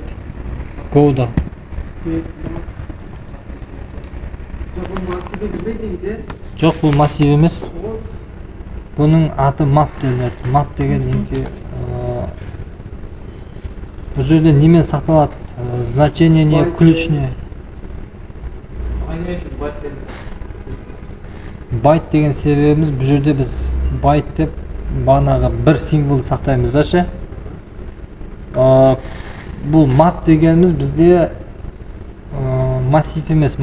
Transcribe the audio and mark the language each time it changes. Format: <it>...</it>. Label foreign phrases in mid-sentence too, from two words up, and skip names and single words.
<kk>Go'да. Жоқ, бұл массив емес. Бұның аты map делінеді. Map деген неге бұл жерде немен сақталады?</kk> <ru>Значение не, ключ не.</ru> <kk>Байт деген себебіміз бұл жерде біз байт деп бағанағы бір символ сақтаймыз да ше. Бұл map дегеніміз бізде массив емес.</kk>